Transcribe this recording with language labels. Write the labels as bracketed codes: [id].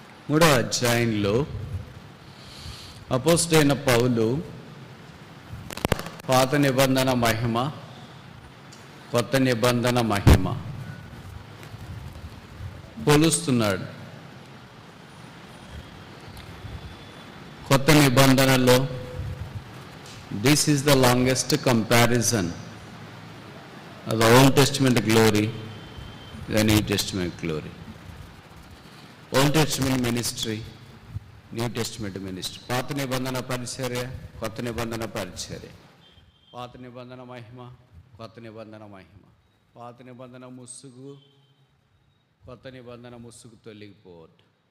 [te] 3వ అధ్యాయంలో అపోస్తలుడైన పౌలు పాత నిబంధన మహిమ, కొత్త నిబంధన మహిమ పోలుస్తున్నాడు. కొత్త నిబంధనలో [en] This is the longest comparison of the Old Testament glory, the New Testament glory. Old Testament ministry, New Testament ministry. [te] పాత నిబంధన పరిచర్య, కొత్త నిబంధన పరిచర్య. పాత నిబంధన మహిమ, కొత్త నిబంధన మహిమ. పాత నిబంధన ముసుగు, కొత్త నిబంధన ముసుగు తొలగిపోవద్దు.